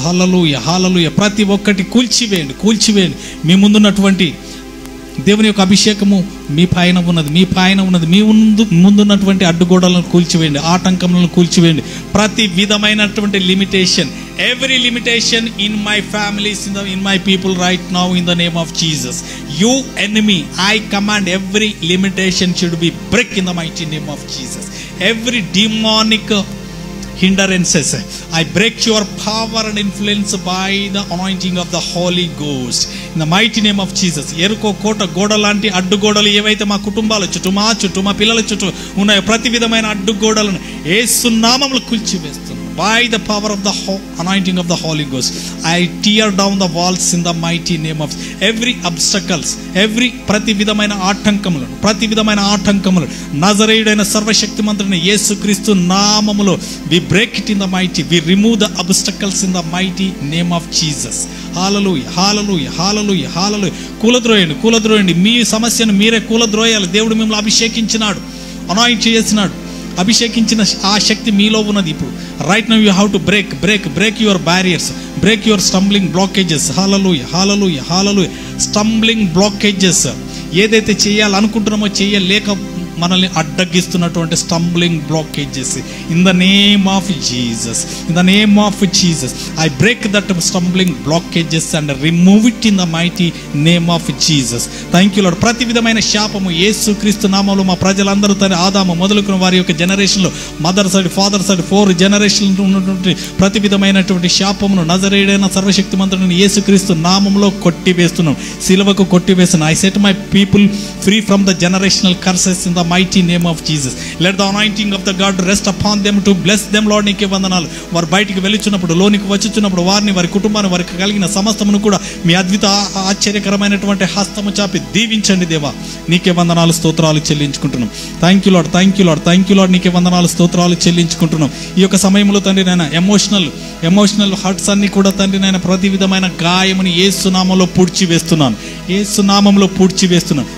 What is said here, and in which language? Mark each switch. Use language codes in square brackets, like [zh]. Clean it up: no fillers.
[te] హల్లెలూయా, హల్లెలూయా. ప్రతి ఒక్కటి కూల్చివేయండి. మీ ముందున్నటువంటి దేవుని యొక్క అభిషేకము మీ పైన ఉన్నది. మీ ముందున్నటువంటి అడ్డుగోడలను కూల్చివేయండి, ఆటంకములను కూల్చివేయండి. ప్రతి విధమైనటువంటి limitation, [en] every limitation in my families, in my people right now, in the name of Jesus. You enemy, I command every limitation should be break in the mighty name of Jesus. Every demonic hindrances, I break your power and influence by the anointing of the Holy Ghost in the mighty name of Jesus. [te] ఎరుకో కోట గోడ లాంటి అడ్డుగోడలు ఏవైతే మా కుటుంబాల చుట్టూ, మా చుట్టూ, మా పిల్లల చుట్టూ ఉన్నాయో ప్రతి విధమైన అడ్డుగోడలను యేసు నామములో కూల్చివేస్తున్నాను. [en] By the power of the anointing of the Holy Ghost, I tear down the walls in the mighty name of every obstacles, every [te] ప్రతి విధమైన ఆటంకములను నజరేయుడైన సర్వశక్తిమంతుడైన యేసుక్రీస్తు నామములో [en] we break it in the mighty, we remove the obstacles in the mighty name of Jesus. Hallelujah, hallelujah, hallelujah, hallelujah. [te] కూలద్రోయండి మీ సమస్యను మీరే కూలద్రోయాలి. దేవుడు మిమ్మల్ని అభిషేకించినాడు, అనాయింట్ చేసినాడు. అభిషేకించిన ఆ శక్తి మీలో ఉన్నది. ఇప్పుడు [en] Right now you have to break your barriers, break your stumbling blockages. Hallelujah, hallelujah, hallelujah. Stumbling blockages [te] ఏదైతే చేయాలనుకుంటున్నామో చేయలేక మనల్ని అడ్డగిస్తున్నటువంటి [en] Stumbling blockages in the name of Jesus, in the name of Jesus I break that stumbling blockages and remove it in the mighty name of Jesus. Thank you Lord. [te] ప్రతి విధమైన శాపము యేసుక్రీస్తు నామములో మా ప్రజలందరూ తన ఆదాము మొదలుకున్న వారి యొక్క జనరేషన్లో, [en] mother side, father side [te] 4 జనరేషన్లు ఉన్నటువంటి ప్రతి విధమైనటువంటి శాపమును నజరేయుడైన సర్వశక్తిమంతుడైన యేసుక్రీస్తు నామములో కొట్టివేస్తున్నాం, సిలువకు కొట్టివేస్తున్నాం. [en] I set my people free from the generational curses in the mighty name of Jesus. Let the anointing of the God rest upon them to bless them, Lord. [te] నీకే వందనాలు. వారు బయటికి వెళ్ళుచున్నప్పుడు, లోనికి వచ్చుచున్నప్పుడు వారిని, వారి కుటుంబాన్ని, వారికి కలిగిన సమస్తమును కూడా మీ అద్భుత ఆశ్చర్యకరమైనటువంటి హస్తము చాపి దీవించండి దేవా. నీకే వందనాలు, స్తోత్రాలు చెల్లించుకుంటున్నాం. [en] Thank you Lord, thank you Lord, thank you Lord. [te] నీకే వందనాలు, స్తోత్రాలు చెల్లించుకుంటున్నాం. ఈ యొక్క సమయంలో తండ్రి నాయన ఎమోషనల్ హర్ట్స్ అన్ని కూడా తండ్రి నాయన ప్రతి విధమైన గాయముని యేసు నామములో పూడ్చివేస్తున్నాను, యేసు నామములో పూడ్చివేస్తున్నాను.